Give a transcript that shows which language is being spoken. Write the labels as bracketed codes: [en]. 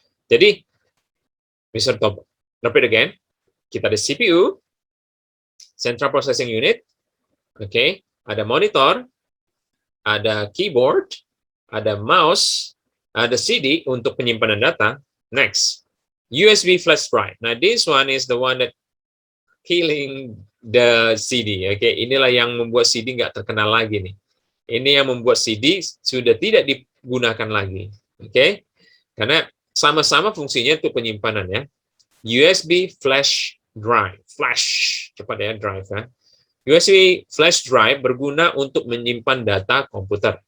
[id] Jadi, Mister [en] repeat again. [id] Kita ada CPU, Central Processing Unit. Okay, ada monitor, ada keyboard, ada mouse, ada CD untuk penyimpanan data. [en] Next, USB flash drive. Nah, this one is the one that killing the CD. [id] Oke, inilah yang membuat CD nggak terkenal lagi nih. Ini yang membuat CD sudah tidak digunakan lagi. Oke, karena sama-sama fungsinya itu penyimpanan ya. USB flash drive, flash cepat ya drive ya. USB flash drive berguna untuk menyimpan data komputer.